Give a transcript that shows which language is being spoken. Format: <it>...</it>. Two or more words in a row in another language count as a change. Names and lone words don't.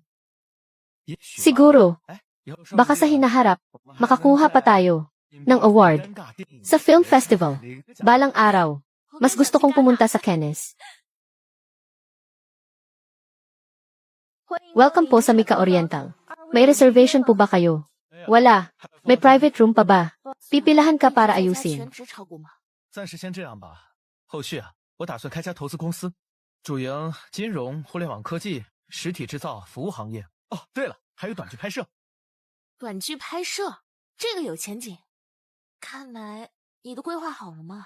<tl>Siguro, baka sa hinaharap, makakuha pa tayo ng award sa</tl> <en>film festival.</en> <tl>Balang araw, mas gusto kong pumunta sa Cannes. Welcome po sa Mika Oriental. May reservation po ba kayo? Wala. May</tl> <en>private room</en> <tl>pa ba? Pipilahan ka para ayusin.</tl> <zh>暂时先这样吧。后续我打算开家投资公司，主营金融、互联网科技、实体制造、服务行业。哦，对了，还有短剧拍摄。短剧拍摄，这个有前景。看来你都规划好了吗？</zh>